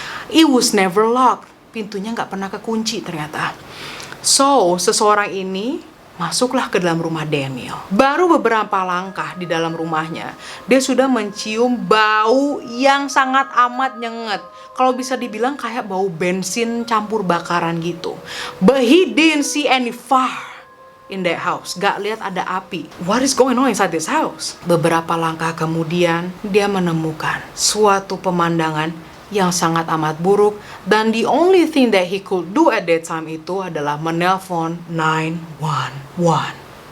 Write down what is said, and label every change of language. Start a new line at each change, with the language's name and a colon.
English: It was never locked.
Indonesian: Pintunya nggak pernah kekunci ternyata. So, seseorang ini masuklah ke dalam rumah Daniel. Baru beberapa langkah di dalam rumahnya, dia sudah mencium bau yang sangat amat nyengat. Kalau bisa dibilang kayak bau bensin campur bakaran gitu.
English: But he didn't see any fire in that house.
Indonesian: Gak lihat ada api.
English: What is going on inside this house?
Indonesian: Beberapa langkah kemudian, dia menemukan suatu pemandangan yang sangat amat buruk.
English: Dan the only thing that he could do at that time
Indonesian: itu adalah menelpon 911.